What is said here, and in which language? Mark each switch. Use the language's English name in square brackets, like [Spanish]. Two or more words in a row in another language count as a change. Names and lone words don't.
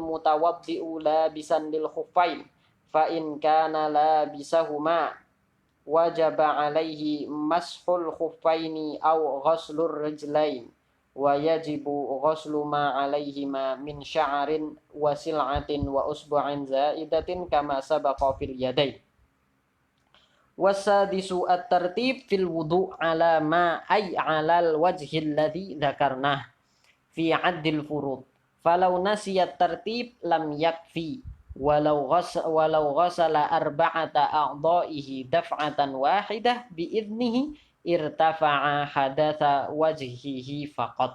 [Arabic] متوضئ لابسا للخفين فإن كان لابسهما وجب عليه مسح الخفين أو غسل الرجلين ويجب غسل ما عليهما من شعر وسلعة وإصبع زائدة كما سبق في اليدين. والسادس الترتيب في الوضوء على ما أي على الوجه الذي ذكرناه في عد الفروض فلو نسي الترتيب لم يكف ولو غسل أربعة أعضائه دفعة واحدة بإذنه ارتفع حدث وجهه فقط.